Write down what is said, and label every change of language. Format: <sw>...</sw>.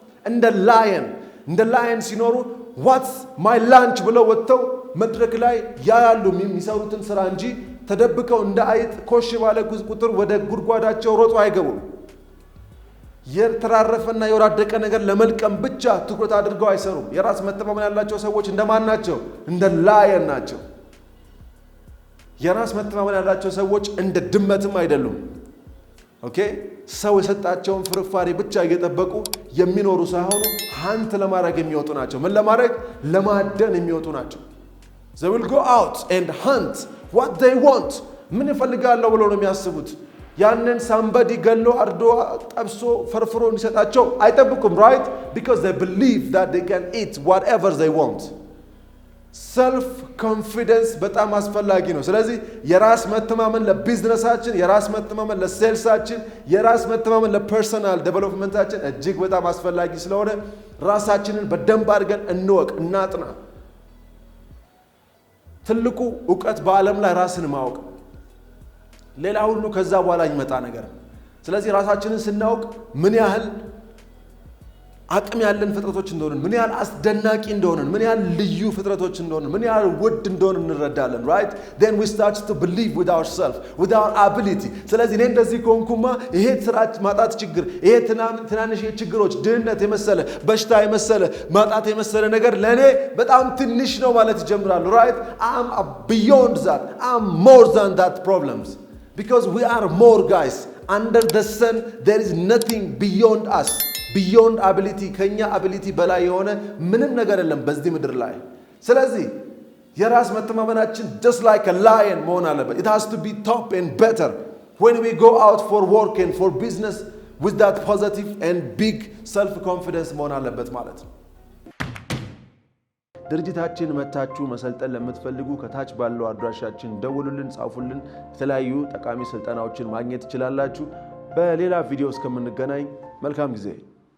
<am>እንደ ላየን ሲኖሩ ዋትስ ማይ ላንች ብለው ወጥተው መድረክ ላይ ያያሉ የሚሰሩትን ስራ እንጂ ተደብቀው እንደ አይጥ ኮሽ ባለ ቁጥር ወደ ጉድጓዳቸው ሮጦ አይገቡም። የተራረፈና የወራደቀ ነገር ለመልቀም ብቻ ትኩረት አድርገው አይሰሩም። የራስ መተማመን ያላቸው ሰዎች እንደማን ናቸው? እንደ ላየን ናቸው። የራስ መተማመን ያላቸው ሰዎች እንደ ድመትም አይደሉም። ኦኬ ሰው የሰጣቸውን ፍርፋሪ ብቻ እየጠበቁ የሚኖሩ ሳይሆኑ ሃንት ለማድረግ የሚወጡ ናቸው። ምን ለማድረግ? ለማደን የሚወጡ ናቸው።</am> <en>They will go out and hunt what they want.</en> <am>ምን ይፈልጋሉ ብለው ነው የሚያስቡት? ያንን somebody ገሎ አርዶ ጠብሶ ፈርፍሮ እንዲሰጣቸው አይጠብቁም። right?</am> <en>Because they believe that they can eat whatever they want.</en> <am>self confidence በጣም አስፈላጊ ነው። ስለዚህ የራስ መተማመን ለቢዝነሳችን፣ የራስ መተማመን ለሴልሳችን፣ የራስ መተማመን ለፐርሰናል ዴቨሎፕመንታችን እጅግ በጣም አስፈላጊ ስለሆነ ራሳችንን በደንብ አድርገን እንወቅ፣ እናጥና። ትልቁ ዕውቀት በዓለም ላይ ራስን ማወቅ፣ ሌላ ሁሉ ከዛ በኋላ ይመጣ ነገር። ስለዚህ ራሳችንን ስናውቅ ምን ያህል አቅም ያለን ፍጥረቶች እንደሆነን፣ ምን ያህል አስደናቂ እንደሆነን፣ ምን ያህል ልዩ ፍጥረቶች እንደሆነን፣ ምን ያህል ውድ እንደሆነን እንረዳለን። right?</am> <en>Then we start to believe with ourselves, with our ability.</en> <am>ስለዚህ እኔ እንደዚህ ኮንኩማ ይሄ ስራች ማጣት ችግር፣ ይሄ ትናንሽ ችግሮች፣ ድህነት የመሰለ በሽታ የመሰለ ማጣት የመሰለ ነገር ለኔ በጣም ትንሽ ነው ማለት ይጀምራሉ። right?</am> <en>I'm beyond that. I'm more than that problems. Because we are more, guys. Under the sun there is nothing beyond us.</en> <am>Beyond ability, ከኛ ability በላይ የሆነ ምንም ነገር የለም በዚህ ምድር ላይ። ስለዚህ የራስ መተማመናችን just like a lion መሆን አለበት.</am> <en>It has to be top and better when we go out for work and for business with that positive and big self confidence</en> <am>መሆን አለበት ማለት ነው። ድርጅታችን መታችሁ መሰልጠን ለምትፈልጉ ከታች ባለው አድራሻችን ደውሉልን፣ ጻፉልን። የተለያዩ ጠቃሚ ስልጠናዎችን ማግኘት ትችላላችሁ። በሌላ ቪዲዮ እስከምንገናኝ መልካም ጊዜ</am>